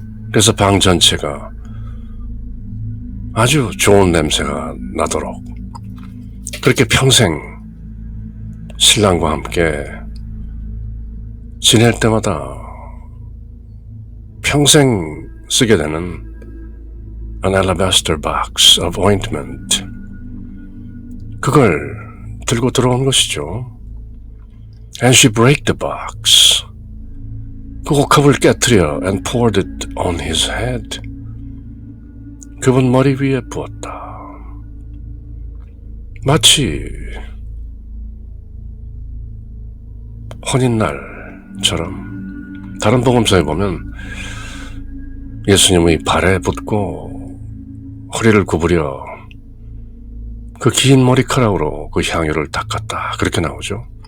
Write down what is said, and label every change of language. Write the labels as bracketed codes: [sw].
[ko] 그래서 방 전체가 아주 좋은 냄새가 나도록 그렇게 평생 신랑과 함께 지낼 때마다 평생 쓰게 되는 [en] an alabaster box of ointment, [ko] 그걸 들고 들어온 것이죠. [en] And she broke the box. [ko] 그 옥합을 깨뜨려 [en] and poured it on his head. [ko] 그분 머리 위에 부었다. 마치 혼인날처럼 다른 복음서에 보면 예수님의 발에 붓고 허리를 구부려 그 긴 머리카락으로 그 향유를 닦았다, 그렇게 나오죠.